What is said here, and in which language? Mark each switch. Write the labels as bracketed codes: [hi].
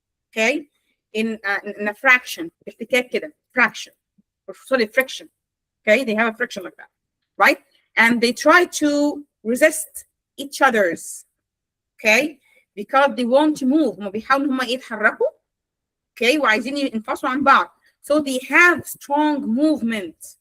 [en] Okay, in a fraction, [ar] احتكاك كده, [en] fraction, or sorry, friction. Okay, they have a friction like that, right? And they try to resist each other's. Okay, because they want to move. [ar] هم بيحاولوا هم يتحركوا. [en] Okay, [ar] وعايزين ينفصلوا عن بعض. [en] So they have strong movement.